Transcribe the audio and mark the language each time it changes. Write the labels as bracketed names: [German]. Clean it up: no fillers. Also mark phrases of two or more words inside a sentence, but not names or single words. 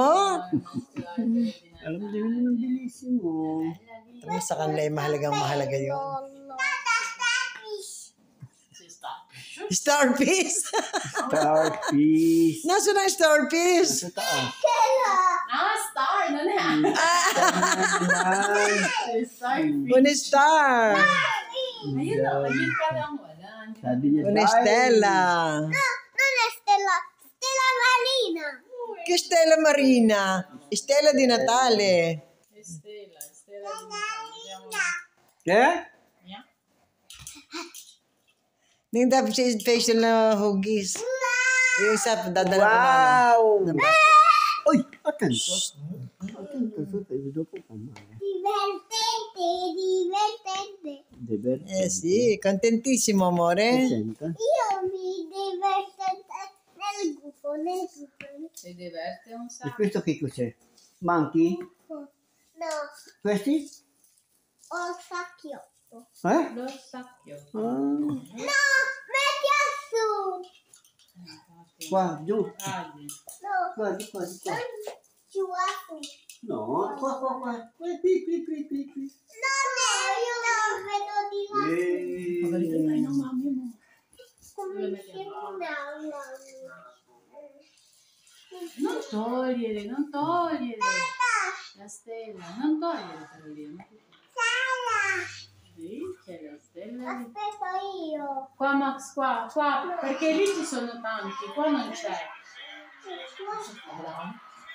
[Filipino] Alam din naman ang bilisin mo. Pero sa kanila ay mahalaga yun. [English] Starfish! Starfish. [Filipino] Nasaan ang starfish? Sa taas. Star! Ano na? Star. [Italian] Una star! [Filipino] Ayun na, ayun ka lang wala. Sabi niya, [Italian] Una Stella! Non è Stella, Stella Marina. Che Stella Marina? Stella di Natale. Stella di Eh? Mia? [Filipino] Hindi dapat siya special na hugis. Yung isa, dadala ko na. Wow! Uy! [Italian] Atento. Atento. Dopo kamara. Divertente, divertente. Deve Sì, contentissimo amore. Senta. Io mi diverto nel gruppo, nel gruppo. Si diverte un E sacco. questo che cos'è? Manchi? No, Questi? ho il sacchiotto. Eh? Lo sacchio. Ah, No, metti su. qua, giù. Cadi. No, Qua, di qua, di qua. giù a su. No, qua. Qui. Non è, io lo vedo di là. [Filipino] Pabalikan tayo ng mami mo. [Italian] Come si chiama? Non togliere, non togliere. La stella, non togliere Carolina. Sala. Sì, c'è la stella. Aspetta io. Qua Max, qua, perché lì ci sono tanti, qua non c'è.